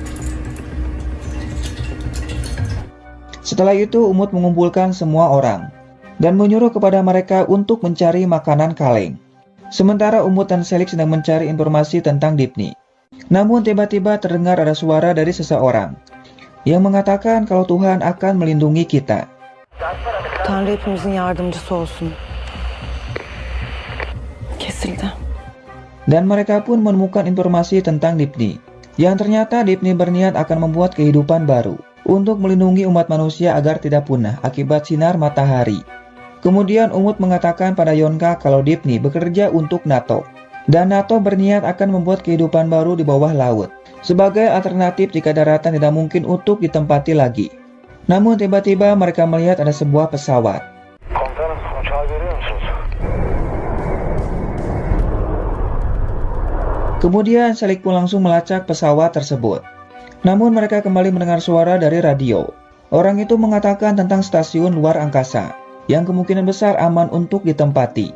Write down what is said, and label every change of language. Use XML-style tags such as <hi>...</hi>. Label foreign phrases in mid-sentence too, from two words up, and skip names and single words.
<id>Setelah itu Umut mengumpulkan semua orang dan menyuruh kepada mereka untuk mencari makanan kaleng. Sementara Umut dan Selik sedang mencari informasi tentang Dipni. Namun tiba-tiba terdengar ada suara dari seseorang yang mengatakan kalau Tuhan akan melindungi kita.</id> <tr>Tanrı hepimizin yardımcısı olsun. Kesildi.</tr> <id>Dan mereka pun menemukan informasi tentang Dipni, yang ternyata Dipni berniat akan membuat kehidupan baru untuk melindungi umat manusia agar tidak punah akibat sinar matahari. Kemudian Umut mengatakan pada Yonka kalau Dipni bekerja untuk NATO, dan NATO berniat akan membuat kehidupan baru di bawah laut, sebagai alternatif jika daratan tidak mungkin untuk ditempati lagi. Namun tiba-tiba mereka melihat ada sebuah pesawat.</id> <tr>Komutanım uçağı görüyor musunuz?</tr> <id>Kemudian Selik pun langsung melacak pesawat tersebut. Namun mereka kembali mendengar suara dari radio. Orang itu mengatakan tentang stasiun luar angkasa, yang kemungkinan besar aman untuk ditempati.</id>